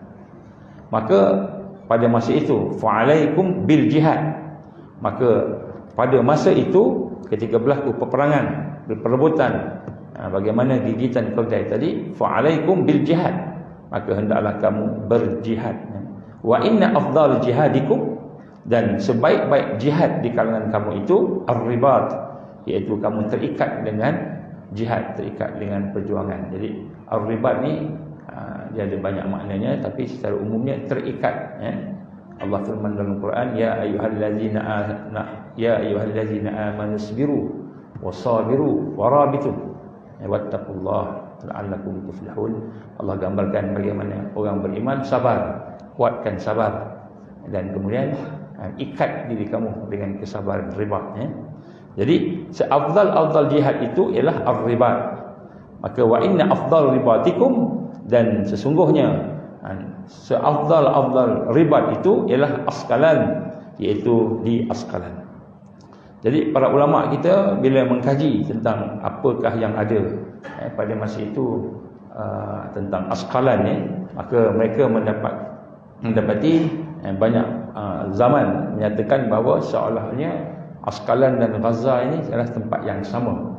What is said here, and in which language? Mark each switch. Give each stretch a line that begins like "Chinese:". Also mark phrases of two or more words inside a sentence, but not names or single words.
Malay: Maka pada masa itu
Arabic: فعليكم بالجهاد,
Malay: maka pada masa itu ketika berlaku peperangan, perebutan, bagaimana gigitan keledai tadi,
Arabic: فعليكم بالجهاد,
Malay: maka hendaklah kamu berjihad.
Arabic: وإن أفضل جهادكم,
Malay: dan sebaik-baik jihad di kalangan kamu itu ar-ribat, iaitu kamu terikat dengan jihad, terikat dengan perjuangan. Jadi ar-ribat ni dia ada banyak maknanya, tapi secara umumnya terikat. Allah firman dalam Quran,
Arabic: يا أيها الذين آمنوا اصبروا وصابروا ورابطوا واتقوا الله لعلكم تفلحون.
Malay: Allah gambarkan bagaimana orang beriman sabar, kuatkan sabar, dan kemudian ikat diri kamu dengan kesabaran, ribat. Jadi seafdal jihad itu ialah ar-ribat. Maka
Arabic: وإن أفضل رباطكم,
Malay: dan sesungguhnya seafdal ribat itu ialah askalan, iaitu di askalan. Jadi para ulama kita bila mengkaji tentang apakah yang ada pada masa itu tentang askalan, maka mereka mendapati banyak zaman menyatakan bahawa seolah-olahnya Askalan dan Gaza ini adalah tempat yang sama.